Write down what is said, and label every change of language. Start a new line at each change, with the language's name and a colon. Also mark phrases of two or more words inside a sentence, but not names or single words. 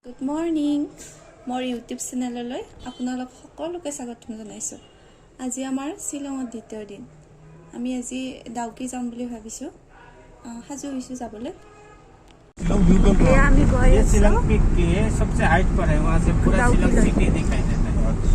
English: good morning
Assamese: মোৰ ইউটিউব চেনেললৈ আপোনালোক সকলোকে স্বাগতম জনাইছোঁ। আজি আমাৰ শ্বিলঙত দ্বিতীয় দিন। আমি আজি ডাউকি যাম বুলি ভাবিছোঁ। সাজু হৈছোঁ যাবলৈ। আমি গৈ আছোঁ।
Hindi: शिलोंग पीक के सबसे हाइट पर है, वहाँ से पूरा शिलोंग सिटी दिखाई देता है।